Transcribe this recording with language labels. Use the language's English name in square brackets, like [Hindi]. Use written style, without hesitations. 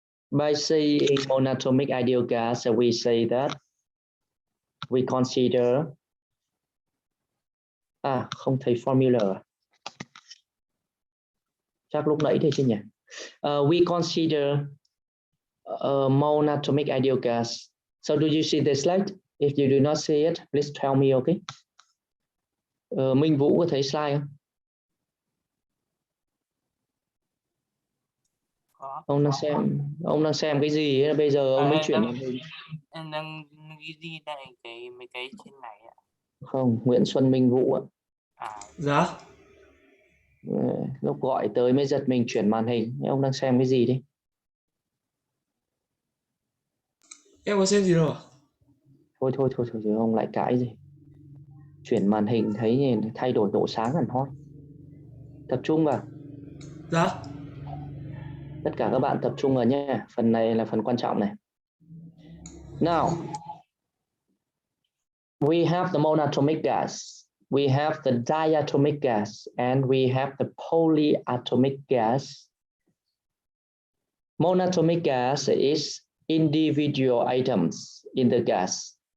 [English] By saying monatomic ideal gas, we say that we consider [Vietnamese] không thấy [English] formula. [Vietnamese] Chắc lúc nãy thế chứ nhỉ? [English] We consider a monatomic ideal gas. So do you see the slide? If you do not see it, please tell me, okay? [Vietnamese] Minh Vũ có thấy slide không? Có. Ông đang xem cái gì ấy? Bây giờ ông mới chuyển màn hình. Em đang ghi lại mấy cái trên này ạ. Không, Nguyễn Xuân Minh Vũ ạ. Dạ. Lúc gọi tới mới giật mình chuyển màn hình. Ông đang xem cái gì đi? Em có xem gì đâu ạ? Thôi, ông lại cãi gì? Chuyển màn hình thấy thay đổi độ sáng hẳn hot. Tập trung vào. Dạ. Tất cả các bạn tập trung vào nhé. Phần này là phần quan trọng này. [English] Now, we have the monatomic gas. We have the diatomic gas and we have the polyatomic gas. Monatomic gas is individual items in the gas.